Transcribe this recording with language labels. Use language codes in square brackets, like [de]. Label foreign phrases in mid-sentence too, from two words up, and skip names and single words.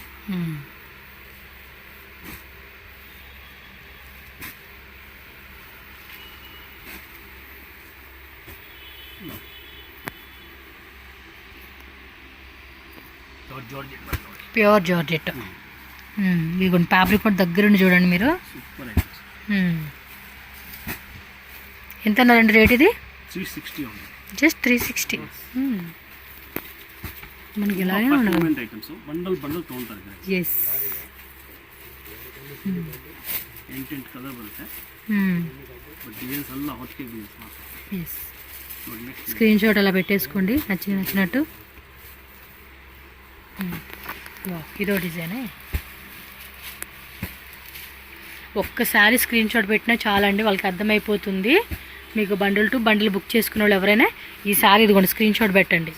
[en] pure georgette. [te] ఇదిగోండి ఫ్యాబ్రిక్ కూడా దగ్గరుండి చూడండి మీరు. [en] super items. [te] ఎంత అన్నారండి రేట్ ఇది? 360 ఉంది. జస్ట్ 360. మనకి ఇలాగే ఉండాలి ఐటమ్స్. బండల్ ತೊಗೊಂತಾರೆ. ఎస్, [kn] 8 ಕಲರ್ ಬರುತ್ತೆ. [en] but designs [kn] ಎಲ್ಲ ಹೊತ್ತಿಗೆ డిజైన్స్ ಮಾತ್ರ. [te] ఎస్, స్క్రీన్ షాట్ అలా పెట్టేసుకోండి నచ్చినట్టు. ఇదో డిజైనే. ఒక్కసారి స్క్రీన్ షాట్ పెట్టినా చాలా అండి, వాళ్ళకి అర్థమైపోతుంది. మీకు [en] bundle to bundle [te] బుక్ చేసుకునే వాళ్ళు ఎవరైనా ఈ శారీ ఇదిగోండి స్క్రీన్ షాట్ పెట్టండి.